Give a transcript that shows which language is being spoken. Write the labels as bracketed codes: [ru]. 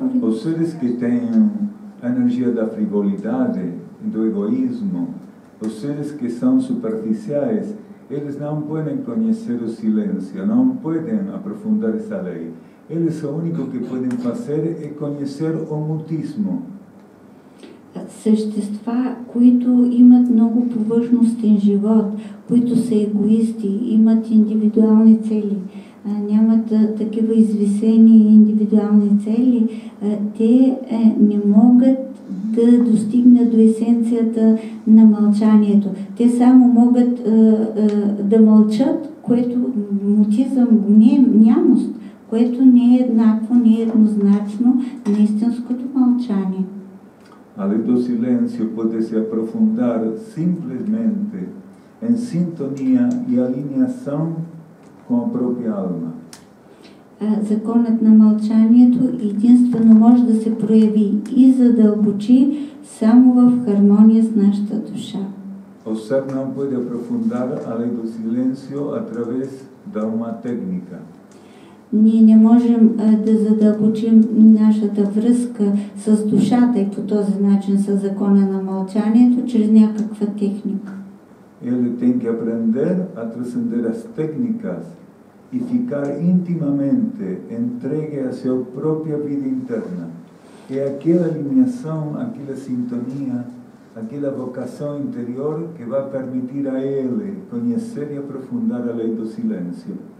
[pt] Os seres que têm a energia da frivolidade, do egoísmo, os seres que são superficiais, eles não podem conhecer o silêncio, não podem aprofundar essa lei. Eles o único que podem fazer é conhecer o mutismo. [bg] Същества, които имат много повърхностен живот, които са егоисти, имат индивидуални цели, нямат такива извисени индивидуални цели, те не могат да достигнат до есенцията на мълчанието. Те само могат да мълчат, което мутизъм, нямост, което не е еднакво, не е еднозначно на истинското мълчание. [es] Ale do silencio puede se aprofundar simplesmente en sintonía y alineación con la propia alma. [bg] Законът на мълчанието единствено може да се прояви и задълбочи само в хармония с нашата душа. [pt] O ser não pode aprofundar a lei do silencio através de uma técnica. [bg] Ние не можем да задълбочим нашата връзка с душата и по този начин с закона на мълчанието чрез някаква техника. [pt] Ele tem que aprender a transcender as técnicas e ficar intimamente entregue à sua própria vida interna. É aquela alinhação, aquela sintonia, aquela vocação interior que vai permitir a ele conhecer e aprofundar a lei do silêncio.